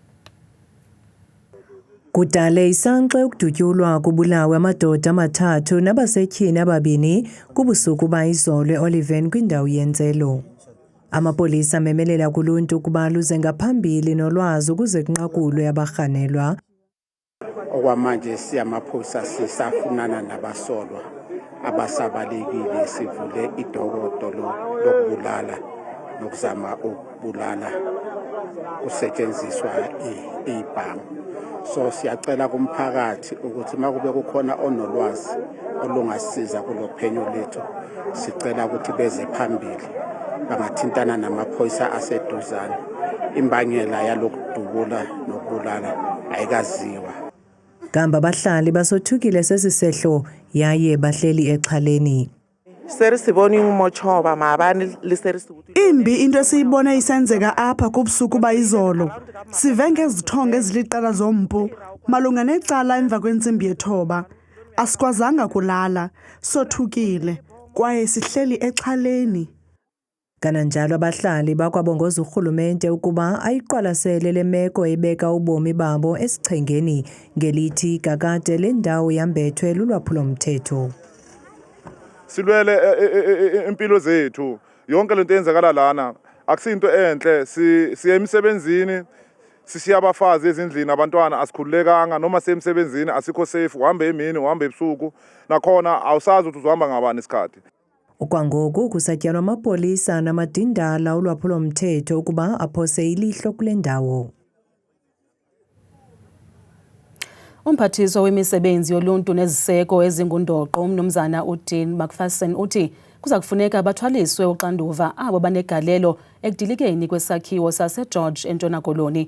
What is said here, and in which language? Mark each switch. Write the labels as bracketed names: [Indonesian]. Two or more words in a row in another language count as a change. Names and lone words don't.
[Xhosa] Kudale isankxe ukudutyulwa kubulawe amadoda amathathu nabasetyhini ababini kubusuku bayizolo eOliven kwindawo yentselo. Amapolisa memelela kuluntu ukuba luze ngaphambili nolwazi ukuze kunqakulwe abarhanelwa. [Zulu] Okwamanje siyamapolisa sisafunana nabasolwa abasabalekile sivule idokodo lokubulala nokuzama ukubulala kusetshenziswa ibhamu. So siyacela kumphakathi ukuthi makube kukhona onolwazi olungasiza kulophenyo lethu sicela ukuthi beze phambili bangathintana namaphoyisa aseduzane. [Xhosa] Imbangela yalokudubula nokubulala ayikaziwa. Gamba abahlali basothukile sesisehlo yaye bahleli exhaleni. Imbi into esiyibona isenzeka apha kubusuku bayizolo. Sive ngezithongo eziliqela zompu malunga necala emva kwentsimbi yethoba. Asikwazanga kulala, sothukile kwaye sihleli exhaleni. Kananjalo abahlali bakwabongoza urhulumente ukuba ayiqwalasele le meko ebeka ubomi babo esichengeni ngelithi kakade le ndawo yambethwe lulwaphulomthetho. [Zulu] Silwele impilo zethu yonke lento eyenzakala lana akusinto enhle siya emsebenzini sishiya abafazi ezindlini abantwana asikhululekanga noma semsebenzini asikho safe uhambe emini uhambe ebusuku nakhona awusazi ukuthi uzohamba ngabani isikhathi. [Xhosa] Okwangoku kusatyalwa amapolisa namadindala ulwaphulomthetho ukuba aphose ilihlo kule ndawo. Umphathiswa wemisebenzi yoluntu neziseko ezingundoqo uMnumzana uDean McPherson uthi kuza kufuneka bathwaliswe uxanduva abo banegalelo ekudilikeni kwesakhiwo saseGeorge eNtshona Koloni.